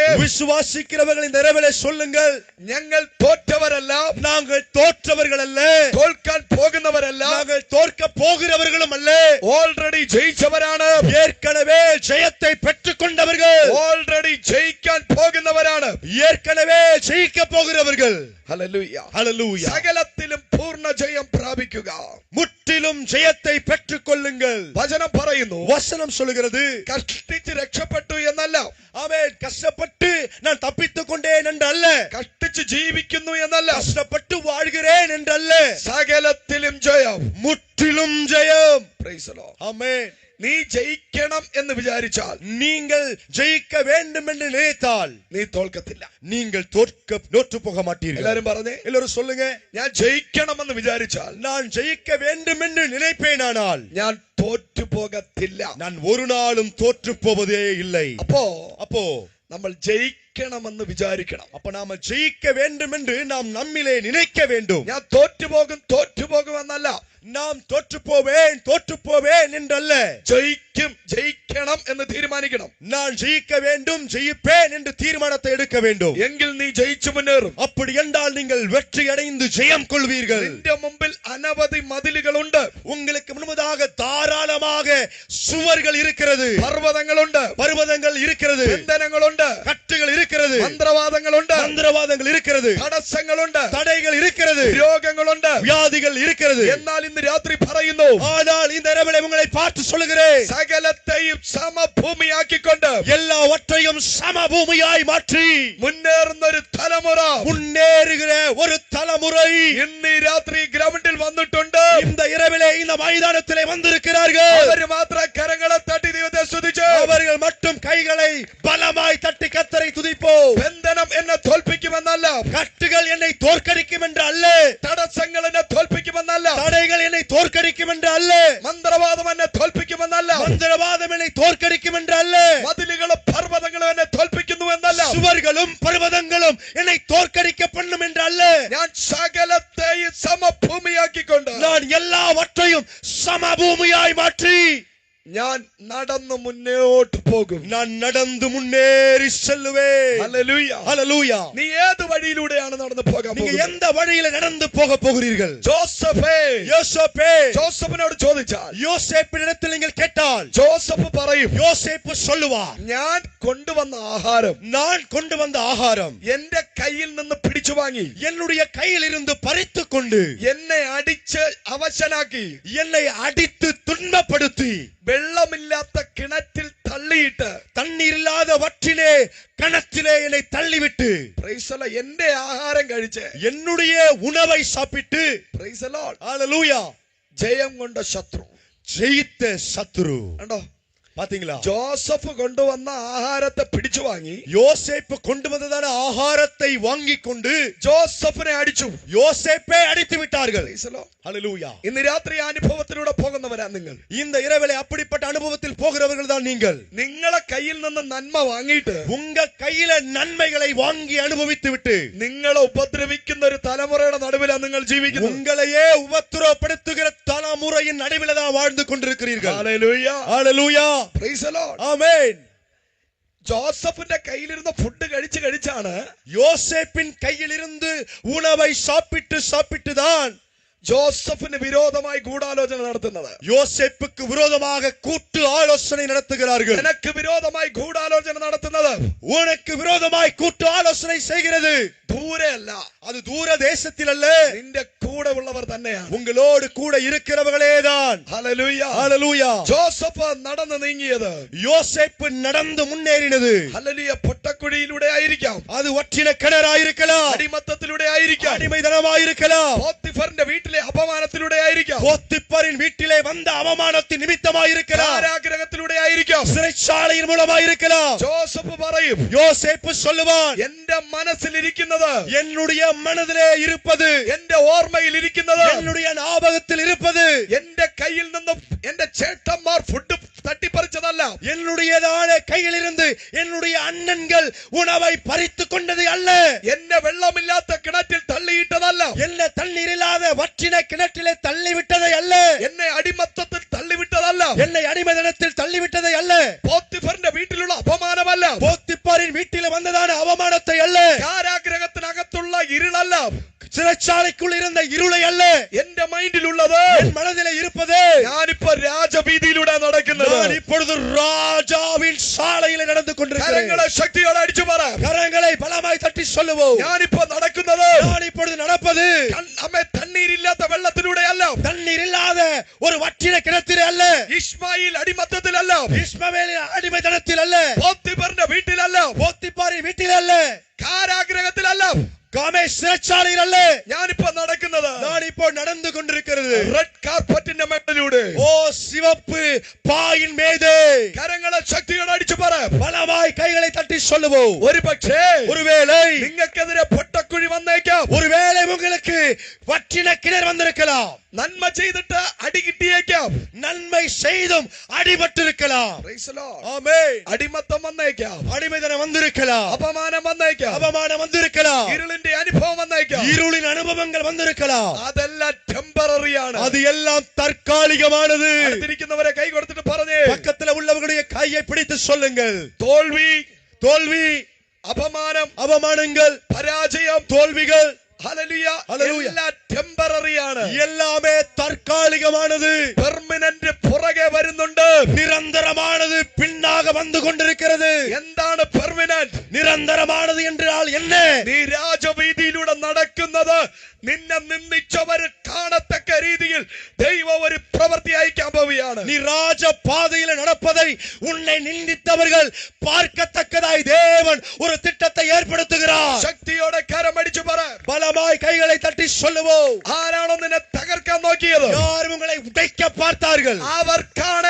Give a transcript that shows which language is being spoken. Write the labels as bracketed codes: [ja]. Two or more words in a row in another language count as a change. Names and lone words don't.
[ta] விசுவாசிக்கிறவர்கள் இந்த இரவிலே சொல்லுங்கள். [ml] ഞങ്ങൾ തോറ്റവരല്ല, [ta] நாங்கள் தோற்றவர்கள் அல்ல, [ml] തോൽക്കാൻ പോകുന്നവരല്ല, [ta] தோற்க போகிறவர்களும் அல்ல. [ml] ഓൾറെഡി ജയിച്ചവരാണ്. [ta] ஏற்கனவே ஜெயத்தை பெற்றுக் கொண்டவர்கள். [ml] ഓൾറെഡി ജയിക്കാൻ പോകുന്നവരാണ്. [ta] ஏற்கனவே ஜெயிக்க போகிறவர்கள். [ml] ഹല്ലേലൂയ. [ta] ஹல்லேலூயா. [ml] സകലത്തിലും പൂർണ്ണ ജയം പ്രാപിക്കുക. [ta] முற்றிலும் ஜெயத்தை பெற்றுக் கொள்ளுங்கள். [ml] വചനം പറയുന്നു, [ta] வசனம் சொல்லுகிறது, [ml] കഷ്ടിച്ച് രക്ഷപ്പെട്ടു എന്നല്ല, [ta] ஆமென், கஷ்டப்பட்டு நான் தப்பித்துக் கொண்டேன் என்று அல்ல, [ml] കഷ്ടിച്ച് ജീവിക്കുന്നു എന്നല്ല, [ta] கஷ்டப்பட்டு வாழ்கிறேன் என்று அல்ல, [ml] സകലത്തിലും ജയം. [ta] முற்றிலும் ஜெயம். [en] Praise the Lord. [ta] ஆமென். [ml] നീ ജയിക്കണം എന്ന് വിചാരിച്ചാൽ, [ta] நீங்கள் ஜெயிக்க வேண்டும் என்று நினைத்தால் [ml] നീ തോൽക്കത്തില്ല. [ta] நீங்கள் தோற்று போக மாட்டீர்கள். [ml] എല്ലാരും പറഞ്ഞേ, [ta] எல்லாரும் சொல்லுங்க. [ml] ഞാൻ ജയിക്കണമെന്ന് വിചാരിച്ചാൽ, [ta] நான் ஜெயிக்க வேண்டும் என்று நினைப்பேனானால் [ml] ഞാൻ തോറ്റു പോകത്തില്ല. [ta] நான் ஒரு நாளும் தோற்று போவதே இல்லை. அப்போ [ml] നമ്മൾ ജയിക്കണമെന്ന് വിചാരിക്കണം. [ta] அப்ப நாம ஜெயிக்க வேண்டும் என்று நாம் நம்மிலே நினைக்க வேண்டும். [ml] ഞാൻ തോറ്റുപോകും എന്നല്ല, [ta] நாம் தோற்று போவேன் என்றல்ல, [ml] ജയിക്കണം എന്ന് തീരുമാനിക്കണം. [ta] நான் ஜெயிக்க வேண்டும், ஜெயிப்பேன் என்று தீர்மானத்தை எடுக்க வேண்டும். [ml] എങ്കിൽ നീ ജയിച്ചു മുന്നേറും. [ta] அப்படி என்றால் நீங்கள் வெற்றி அடைந்து ஜெயம் கொள்வீர்கள். [ml] നിന്റെ മുമ്പിൽ അനവധി മതിലുകളുണ്ട്. [ta] உங்களுக்கு முன்பதாக தாராளமாக சுவர்கள் இருக்கிறது, பர்வதங்கள் இருக்கிறது, [ml] ബന്ധനങ്ങളുണ്ട്, [ta] கட்டுகள் இருக்கிறது, [ml] മന്ത്രവാദങ്ങളുണ്ട്, [ta] இருக்கிறது, [ml] തടസ്സങ്ങളുണ്ട്, [ta] தடைகள் இருக்கிறது, [ml] രോഗങ്ങളുണ്ട്, [ta] வியாதிகள் இருக்கிறது. [ml] എന്നാൽ ഇന്ന് രാത്രി പറയുന്നു, [ta] ஆனால் இந்த இரவிலே உங்களை பார்த்து சொல்லுகிறேன், [ml] സകലത്തെയും സമഭൂമിയാക്കിക്കൊണ്ട് [ta] எல்லாவற்றையும் சமபூமியாய் மாற்றி [ml] മുന്നേറുന്ന ഒരു തലമുറ, [ta] முன்னேறுகிற ஒரு தலைமுறை [ml] ഇന്ന് ഈ രാത്രി ഗ്രൗണ്ടിൽ വന്നിട്ടുണ്ട്. [ta] இந்த இரவிலே இந்த மைதானத்திலே வந்திருக்கிறார்கள். [ml] അവർ മാത്രം കരങ്ങളെ തട്ടി ദൈവത്തെ സ്തുതിച്ച്, [ta] அவர்கள் மட்டும் கைகளை பலமாய் தட்டி கர்த்தரை துதிப்போம். [ml] ബന്ധനം എന്നെ തോൽപ്പിക്കുമെന്നല്ല, [ta] கட்டுகள் என்னை தோற்கடிக்கும் என்று அல்ல, [ml] തടസ്സങ്ങൾ എന്നെ തോൽപ്പിക്കുമെന്നല്ല, [ta] தடைகள் என்னை தோற்கடிக்கும் என்று அல்ல, [ml] മന്ത്രവാദം എന്നെ തോൽപ്പിക്കുമെന്നല്ല, [ta] மந்திரவாதம் என்னை தோற்கடிக்கும் என்று அல்ல, [ml] മതിലുകളും പർവ്വതങ്ങളും എന്നെ തോൽപ്പിക്കുന്നു എന്നല്ല, [ta] சுவர்களும் பர்வதங்களும் என்னை தோற்கடிக்க பண்ணும் என்று அல்ல, [ml] ഞാൻ സകലത്തെയും സമഭൂമിയാക്കിക്കൊണ്ട് [ta] நான் எல்லாவற்றையும் சமபூமியாய் மாற்றி [ml] ഞാൻ നടന്നു മുന്നോട്ട് പോകും. [ta] நான் நடந்து முன்னேறி செல்லுவேன். [ml] ഹല്ലേലൂയ. [ta] ஹல்லேலூயா. [ml] നീ ഏത് വഴിയിലൂടെയാണ് നടന്നു പോകാൻ [ta] நீங்க [ml] പോകുന്നത്? [ta] எந்த வழியில நடந்து போக போகிறீர்கள்? யோசேப்பே, [ml] ജോസഫിനോട് ചോദിച്ചാൽ, [ta] யோசேப்பினிடத்தில் நீங்கள் கேட்டால் [ml] ജോസഫ് പറയും, [ta] யோசேப்பு சொல்லுவார், [ml] ഞാൻ കൊണ്ടുവന്ന ആഹാരം [ta] நான் கொண்டு வந்த ஆகாரம் [ml] എന്റെ കയ്യിൽ നിന്ന് പിടിച്ചു വാങ്ങി, [ta] என்னுடைய கையில் இருந்து பறித்துக் கொண்டு [ml] എന്നെ അടിച്ച് അവശനാക്കി, [ta] என்னை அடித்து துன்பப்படுத்தி [ml] വെള്ളമില്ലാത്ത കിണറ്റിൽ തള്ളിയിട്ട്, [ta] தண்ணீர் இல்லாத வற்றிலே கணத்திலே என்னை தள்ளிவிட்டு, [en] Praise the Lord, [ml] എന്റെ ആഹാരം കഴിച്ച്, [ta] என்னுடைய உணவை சாப்பிட்டு, [en] Praise the Lord, [ta] ஹல்லேலூயா, [ml] ജയം കൊണ്ട ശത്രു, [ta] ஜெயித்த சத்துரு. [ml] കണ്ടോ? [ta] பாத்தீங்களா? [ml] ജോസഫ് കൊണ്ടുവന്ന ആഹാരത്തെ പിടിച്ചു വാങ്ങി, [ta] யோசேப்பு கொண்டு வந்ததான ஆகாரத்தை வாங்கிக் கொண்டு [ml] ജോസഫിനെ അടിച്ചു, [ta] யோசேப்பை அடித்து விட்டார்கள். [en] Praise the Lord. [ta] ஹல்லேலூயா. [ml] ഇന്ന് രാത്രി അനുഭവത്തിലൂടെ പോകുന്നവരാ നിങ്ങൾ. [ta] இந்த இரவிலே அப்படிப்பட்ட அனுபவத்தில் போகிறவர்கள் தான் நீங்கள். [ml] നിങ്ങളെ കയ്യിൽ നിന്ന് നന്മ വാങ്ങിയിട്ട് [ta] உங்க கையில நன்மைகளை வாங்கி அனுபவித்து விட்டு [ml] നിങ്ങളെ ഉപദ്രവിക്കുന്ന ഒരു തലമുറയുടെ നടുവിലാണ് നിങ്ങൾ ജീവിക്കുന്നത്. [ta] உங்களையே உபத்திரவப்படுத்துகிற தலைமுறையின் நடுவில் தான் வாழ்ந்து கொண்டிருக்கிறீர்கள். [ml] ഹല്ലേലൂയ. [ta] ஹல்லேலூயா. [en] Praise the Lord. [ta] ஆமென். [ml] ജോസഫിന്റെ കയ്യിലിരുന്ന ഫുഡ് കഴിച്ചാണ് [ta] யோசேப்பின் கையில் இருந்து உணவை சாப்பிட்டு தான் [ml] ജോസഫിന് വിരോധമായി ഗൂഢാലോചന നടത്തുന്നത്. [ta] யோசேப்புக்கு விரோதமாக கூட்டு ஆலோசனை நடத்துகிறார்கள். [ml] നിനക്ക് വിരോധമായി ഗൂഢാലോചന നടത്തുന്നത്, [ta] உனக்கு விரோதமாய் கூட்டு ஆலோசனை செய்கிறது [ml] ദൂരെയല്ല, [ta] அது தூர தேசத்தில் அல்ல, [ml] നിന്റെ കൂടെ ഉള്ളവർ തന്നെയാണ്. [ta] உங்களோடு கூட இருக்கிறவர்களே தான். [ml] ഹല്ലേലൂയ. [ta] ஹல்லேலூயா. [ml] ജോസഫ് നടന്നു നീങ്ങിയത്, [ta] யோசேப்பு நடந்து முன்னேறினது, [ml] ഹല്ലേലൂയ, പൊട്ടക്കുഴിയിലൂടെ ആയിരിക്കാം, [ta] அது வற்றின கிணறாயிருக்கலாம், [ml] അടിമത്തത്തിലൂടെ ആയിരിക്കാം, [ta] அடிமைதனமாயிருக்கலாம், [ml] പോത്തിഫറിന്റെ വീട്ടിലെ അപമാനത്തിലൂടെ ആയിരിക്കാം, [ta] போத்திப்பரின் வீட்டிலே வந்த அவமானத்தின் நிமித்தமாயிருக்கலாம், [ml] കാരാഗൃഹത്തിലൂടെ ആയിരിക്കാം. [ta] சிறைச்சாலையின் மூலமாயிருக்கலாம். [ml] ജോസഫ് പറയും, [ta] யோசேப்பு சொல்லுவான், [ml] എന്റെ മനസ്സിലിരിക്കുന്നത്, [ta] என்னுடைய மனதிலே இருப்பது, [ml] എന്റെ ഓർമ്മയിൽ ഇരിക്കുന്നത്, [ta] என்னுடைய ஞாபகத்தில் இருப்பது, [ml] എന്റെ കയ്യിൽ നിന്നും എന്റെ ചേട്ടന്മാർ ഫുഡ് തട്ടിപ്പറിച്ചതല്ല, [ta] என்னுடையதான கையிலிருந்து என்னுடைய அண்ணன்கள் உணவை பறித்துக் கொண்டது அல்ல, [ml] എന്നെ വെള്ളമില്ലാത്ത കിണറ്റിൽ തള്ളിയിട്ടതല്ല, [ta] என்ன தண்ணீர் இல்லாத வற்றின கிணற்றிலே தள்ளிவிட்டதை அல்ல, [ml] എന്നെ അടിമത്തത്തിൽ തള്ളിവിട്ടതല്ല, [ta] என்னை அடிமைதனத்தில் தள்ளிவிட்டதை அல்ல, [ml] പോത്തിഫറിന്റെ വീട്ടിലുള്ള അപമാനമല്ല, [ta] போத்திப்பாரின் வீட்டில் வந்ததான அவமானத்தை அல்ல, [ml] കാരാഗൃഹത്തിനകത്തുള്ള ഇരുളല്ല, [ta] சிறைச்சாலைக்குள் இருந்த இருளை அல்ல, [ml] എന്റെ മൈൻഡിലുള്ളത്, [ta] என் மனதிலே இருப்பது [ml] ഞാനിപ്പോ രാജവീതിയിലൂടെ നടക്കുന്നത്. [ta] நான் இப்பொழுது ராஜாவின் சாலையிலே நடந்து கொண்டிருக்கிறேன். [ml] കരങ്ങളെ ശക്തിയോടെ അടിച്ചു പറ. [ta] கரங்களை பலமாய் தட்டி சொல்லுவோம். [ml] ഞാനിപ്പോ നടക്കുന്നത് [ta] நான் இப்பொழுது நடப்பது [ml] നമ്മെ തണ്ണീരില്ലാത്ത വെള്ളത്തിലൂടെ അല്ല, [ta] தண்ணீர் இல்லாத ஒரு வற்றின கிணத்திலே அல்ல, [ml] ഇശ്മായിൽ അടിമത്തത്തിലല്ല, [ta] இஸ்மவேலின் அடிமைத்தனத்தில் அல்ல, [ml] പോത്തിഫറിന്റെ വീട്ടിലല്ല, [ta] போத்திபாரின் வீட்டில் அல்ல, [ml] കാരാഗ്രഹത്തിലല്ല, [ta] காமே சிறைச்சாலையில் அல்ல. [ml] ഞാനിപ്പോ നടക്കുന്നത് [ta] நான் இப்போ நடந்து கொண்டிருக்கிறது [en] red carpetinte [ml] മേളിലൂടെ. [ta] ஓ சிவப்பு பாயின் மீது. [ml] കരങ്ങളെ ശക്തിയോടെ അടിച്ചു പറ. [ta] பலமாய் கைகளை தட்டி சொல்லுவோம். [ml] ഒരു പക്ഷേ [ta] ஒருவேளை [ml] നിങ്ങൾക്കെതിരെ പൊട്ടക്കുഴി വന്നേക്കാം. [ta] ஒருவேளை உங்களுக்கு வற்றின கிணறு வந்திருக்கலாம். [ml] നന്മ ചെയ്തിട്ട് അടി കിട്ടിയേക്കാം. [ta] நன்மை செய்தும் அடிபட்டிருக்கலாம். [en] Praise the Lord. [ta] ஆமென். [ml] അടിമത്തം വന്നേക്കാം, [ta] அடிமைத்தனம் வந்திருக்கலாம், [ml] അപമാനം വന്നേക്കാം, [ta] அவமானம் வந்திருக்கலாம், [ml] ഇരുളിന്റെ അനുഭവം വന്നേക്കാം. [ta] இருளின் அனுபவங்கள் வந்திருக்கலாம். [ml] അതെല്ലാം ടെമ്പററി ആണ്. [ta] அது எல்லாம் தற்காலிகமானது. [ml] അടുത്തിരിക്കുന്നവരെ കൈ കൊടുത്തിട്ട് പറഞ്ഞേ, [ta] பக்கத்துல உள்ளவர்களுடைய கையை பிடித்து சொல்லுங்கள். [ml] തോൽവി, [ta] தோல்வி, [ml] അപമാനം, [ta] அவமானங்கள், [ml] പരാജയം, [ta] தோல்விகள், [ml] ഹല്ലേലൂയ, ഹല്ലേലൂയ, എല്ലാം ടെമ്പററി ആണ്. [ta] எல்லாமே தற்காலிகமானது. [ml] പെർമനന്റ് പുറകെ വരുന്നുണ്ട്. [ta] நிரந்தரமானது பின்னாக வந்து கொண்டிருக்கிறது. [ml] എന്താണ് പെർമനന്റ്? [ta] நிரந்தரமானது என்றால் என்ன? [ml] നീ രാജവീതിയിലൂടെ നടക്കുന്നത് നിന്നെ നിന്ദിച്ചവർ കാണത്തക്ക രീതിയിൽ ദൈവം ഒരു പ്രവൃത്തി അയക്കാൻ പോവുകയാണ്. [ta] நீ ராஜ பாதையில நடப்பதை உன்னை நிந்தித்தவர்கள் பார்க்கத்தக்கதாய் தேவன் ஒரு திட்டத்தை ஏற்படுத்துகிறார். [ml] ശക്തിയോടെ കരമടിച്ചു പറ. [ta] பலமாய் கைகளை தட்டி சொல்லுவோம். [ml] ആരാണോ നിന്നെ തകർക്കാൻ നോക്കിയത്? [ta] யார் உங்களை உடைக்க பார்த்தார்கள் [ml] അവർക്കാണ്.